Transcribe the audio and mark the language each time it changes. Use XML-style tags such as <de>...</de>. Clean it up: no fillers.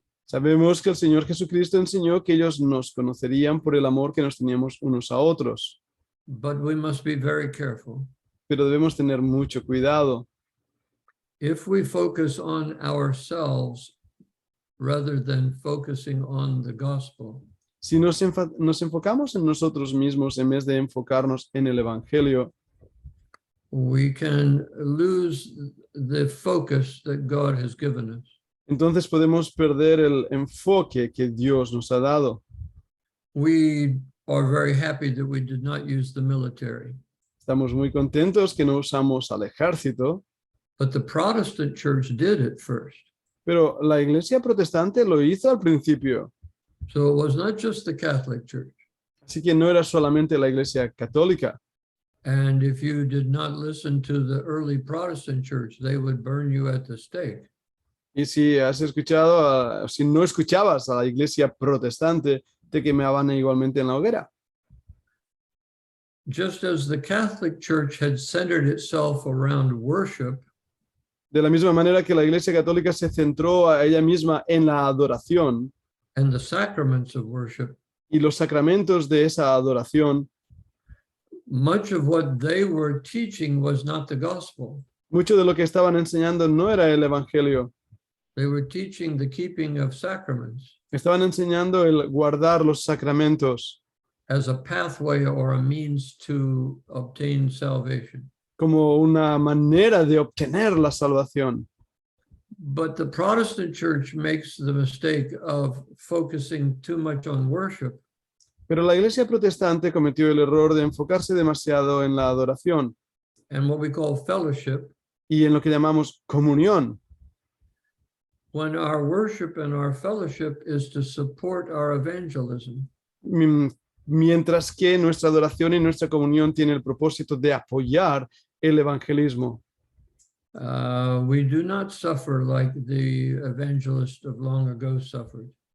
<es>Sabemos que el Señor Jesucristo enseñó que ellos nos conocerían por el amor que nos teníamos unos a otros.</es> <en>But we must be very careful.</en> <es>Pero debemos tener mucho cuidado.</es> <en>If we focus on ourselves rather than focusing on the gospel,</en> <es>Si nos enfocamos en nosotros mismos en vez de enfocarnos en el evangelio,</es> <en>we can lose the focus that God has given us.</en> <es>entonces podemos perder el enfoque que Dios nos ha dado.</es> <en>We are very happy that we did not use the military.</en> <es>Estamos muy contentos que no usamos al ejército,</es> <en>But the Protestant church did it first.</en> <es>pero la iglesia protestante lo hizo al principio.</es> <en>So it was not just the Catholic Church.</en> <es>Así que no era solamente la iglesia católica.</es> <en>And if you did not listen to the early Protestant church, they would burn you at the stake.</en> <es>Y si has escuchado, si no escuchabas a la iglesia protestante, te quemaban igualmente en la hoguera.</es> <en>Just as the Catholic Church had centered itself around worship,</en> <es>De la misma manera que la iglesia católica se centró a ella misma en la adoración</es> <en>and the sacraments of worship,</en> <es>y los sacramentos de esa adoración,</es> <en>much of what they were teaching was not the gospel.</en> <es>mucho de lo que estaban enseñando no era el evangelio.</es> <en>They were teaching the keeping of sacraments.</en> <es>Estaban enseñando el guardar los sacramentos</es> <en>as a pathway or a means to obtain salvation.</en> <es>como una manera de obtener la salvación.</es> <en>But the Protestant church makes the mistake of focusing too much on worship</en> <es>Pero la iglesia protestante cometió el error de enfocarse demasiado en la adoración</es> <en>and what we call fellowship,</en> <es>y en lo que llamamos comunión,</es> <en>when our worship and our fellowship is to support our evangelism.</en> <es>mientras que nuestra adoración y nuestra comunión tiene el propósito de apoyar el evangelismo.</es> <en>We do not suffer like the evangelists of long ago suffered.</en>